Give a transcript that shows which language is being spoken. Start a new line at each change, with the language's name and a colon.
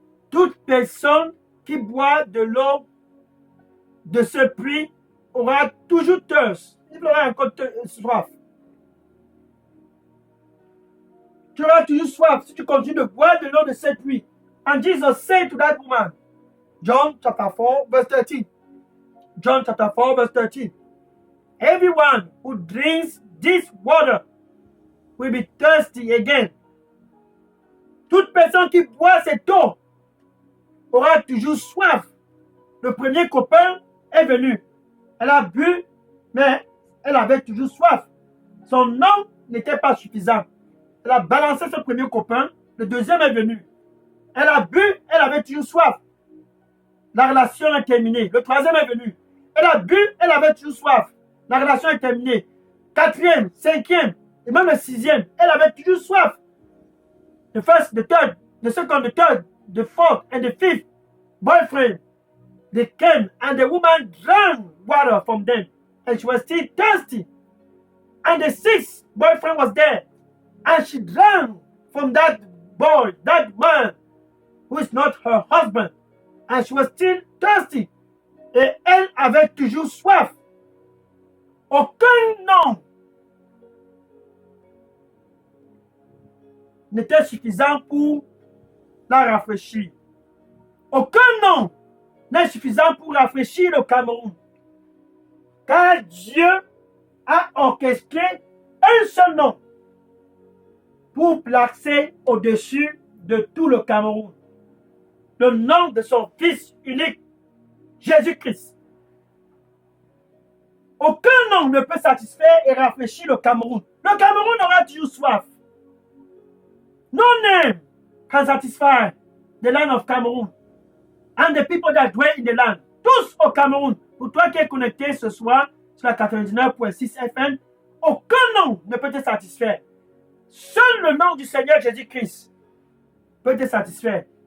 French: Toute personne qui boit de l'eau de ce puits aura toujours thirst. Il aura encore soif. Tu auras toujours soif si tu continues de boire de l'eau de ce puits.
English: And Jesus said to that woman, John chapter 4, verse 13. John chapter 4, verse 13. Everyone who drinks this water will be thirsty again.
French: Toute personne qui boit cette eau aura toujours soif. Le premier copain est venu. Elle a bu, mais elle avait toujours soif. Son nom n'était pas suffisant. Elle a balancé ce premier copain. Le deuxième est venu. Elle a bu, elle avait toujours soif. La relation est terminée. Le troisième est venu. Elle a bu, elle avait toujours soif. La relation est terminée. 4e, 5e, et même le 6e, elle avait toujours soif.
English: The first, the third, the second, the third, the fourth, and the fifth boyfriend, they came and the woman drank water from them, and she was still thirsty. And the sixth boyfriend was there, and she drank from that boy, that man, who is not her husband, and she was still thirsty.
French: Et elle avait toujours soif. Aucun nom n'était suffisant pour la rafraîchir. Aucun nom n'est suffisant pour rafraîchir le Cameroun. Car Dieu a orchestré un seul nom pour placer au-dessus de tout le Cameroun. le nom de son Fils unique, Jésus-Christ. Aucun nom ne peut satisfaire et rafraîchir le Cameroun. Le Cameroun aura toujours soif.
English: No name can satisfy the land of Cameroon and the people that dwell in the land.
French: Tous au Cameroun. Pour toi qui es connecté ce soir sur la 99.6 FM, aucun nom ne peut te satisfaire. Seul le nom du Seigneur Jésus-Christ peut te satisfaire.